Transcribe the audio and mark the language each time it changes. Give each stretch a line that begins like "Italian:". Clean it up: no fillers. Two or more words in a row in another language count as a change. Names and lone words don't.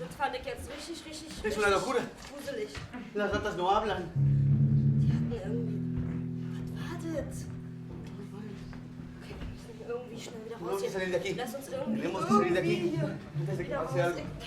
German: fand ich jetzt richtig
Spanish: Es una locura.
German: gruselig.
Spanish: Las ratas no hablan.
German: Die hatten irgendwie... Was war das? Okay, wir müssen irgendwie schnell wieder raus
Spanish: Tenemos que
German: hier.
Spanish: salir de aquí.
German: Lass uns irgendwie...
Spanish: Tenemos que salir de aquí.
German: hier
Spanish: Antes de que
German: wieder
Spanish: pase
German: raus.
Spanish: algo.